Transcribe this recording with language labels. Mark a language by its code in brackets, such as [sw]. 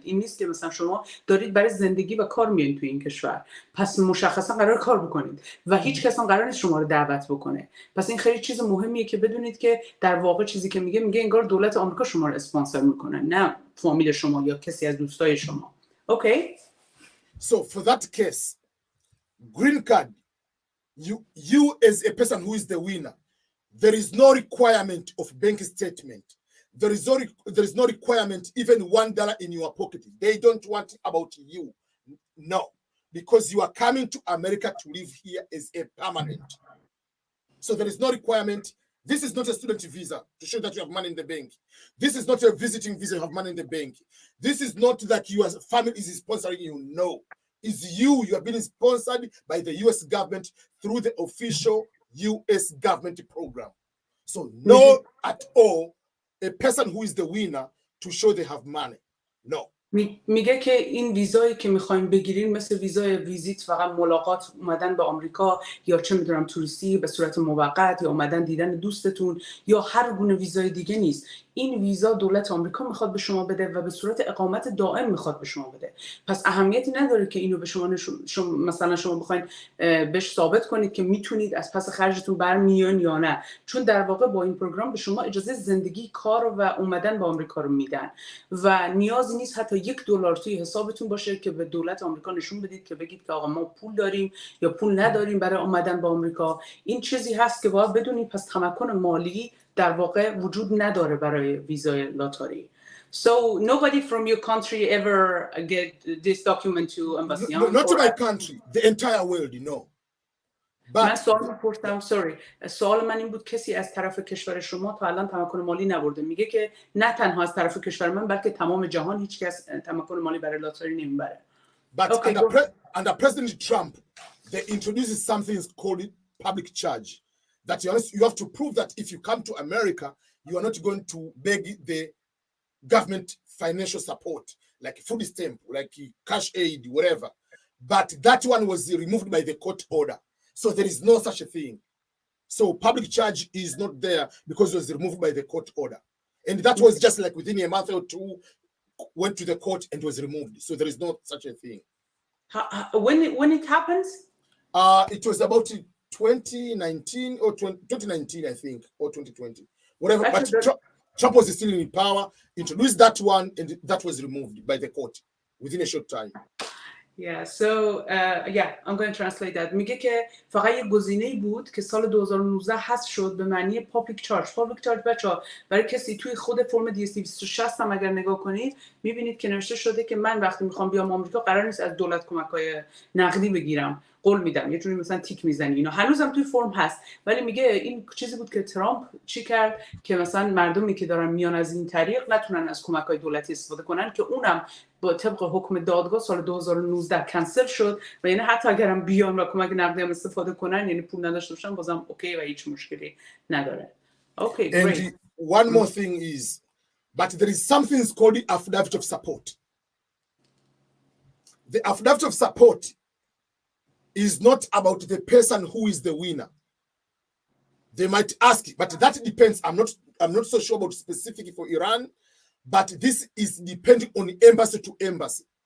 [fa] این نیست که مثلا شما دارید برای زندگی و کار میایین توی این کشور، پس مشخصا قرار کار بکنید و هیچ کس هم قرار نیست شما رو دعوت بکنه. پس این خیلی چیز مهمیه که بدونید که در واقع چیزی که میگه انگار دولت آمریکا شما رو اسپانسر میکنه، نه فامیل شما یا کسی از دوستای شما. [en] Okay. So for that case, green card, you as a person who is the winner, there is no requirement of bank statement. There is no requirement even $1 in your pocket. They don't want about you. No, because you are coming to America to live here as a permanent. So there is no requirement. This is not a student visa to show that you have money in the bank. This is not a visiting visa, you have money in the bank. This is not that your family is sponsoring you. No, it's you. You are being sponsored by the U.S. government through the official U.S. government program. So no at all a person who is the winner to show they have money. No. [fa] میگه که این ویزایی که میخوایم بگیرین مثل ویزای ویزیت، فقط ملاقات، اومدن به آمریکا، یا چه میدونم توریستی به صورت موقت، یا اومدن دیدن دوستتون، یا هر گونه ویزای دیگه نیست. این ویزا دولت آمریکا میخواد به شما بده و به صورت اقامت دائم میخواد به شما بده. پس اهمیتی نداره که اینو به شما مثلا شما بخواید بهش ثابت کنید که میتونید از پس خرجتون برمیان یا نه، چون در واقع با این پروگرام به شما اجازه زندگی، کار و اومدن به آمریکا رو میدن و نیازی نیست حتی $1 توی حسابتون باشه که به دولت آمریکا نشون بدید که بگید که آقا ما پول داریم یا پول نداریم برای اومدن به آمریکا. این چیزی هست که باید بدونید. پس تمکن مالی در واقع وجود نداره برای ویزای لاتاری. [en] So nobody from your country ever get this document to embassy? Not to my country, the entire world, you know. [fa] من سوال میپرسم، سوال من این بود کسی از طرف کشور شما تا الان تمکن مالی نبرده؟ میگه که نه تنها از طرف کشور من بلکه تمام جهان هیچ کس تمکن مالی برای لاتاری نمیبره. [en] But under President Trump, they introduced something called public charge. That you have to prove that if you come to America, you are not going to beg the government financial support, like food stamp, like cash aid, whatever. But that one was removed by the court order. So there is no such a thing. So public charge is not there because it was removed by the court order. And that was just like within a month or two, went to the court and was removed. So there is no such a thing. When it happens? It was about 2019 or 2019, I think, or 2020. Whatever. But Trump was still in power, introduced that one, and that was removed by the court within a short time. Yeah, so yeah, I'm going to translate that. [fa] میگه که فقط یه گزینه‌ای بود که سال 2019 حذف شد به معنی پابلیک چارج. پابلیک چارج بچه‌ها برای کسی توی خود فرم DS 260 هم اگر نگاه کنید می‌بینید که نوشته شده که من وقتی می‌خوام بیام آمریکا قرار نیست از دولت کمک‌های نقدی بگیرم، قول میدم. یه جوری مثلا تیک میزنی. اینا هنوزم توی فرم هست، ولی میگه این چیزی بود که ترامپ چی کرد که مثلا مردمی که دارن میان از این طریق نتونن از کمک‌های دولتی استفاده کنن، که اونم با طبق حکم دادگاه سال 2019 کنسل شد و یعنی حتی اگرم بیان و کمک نقدی هم استفاده کنن، یعنی پول نداشته باشن، بازم اوکی و هیچ مشکلی نداره. [en] Okay, great. And one more thing is, but there is something called the affidavit of support. The affidavit of support is not about the person who is the winner. They might ask, but that depends. I'm not so sure about specifically for Iran, but this is depending on embassy to embassy.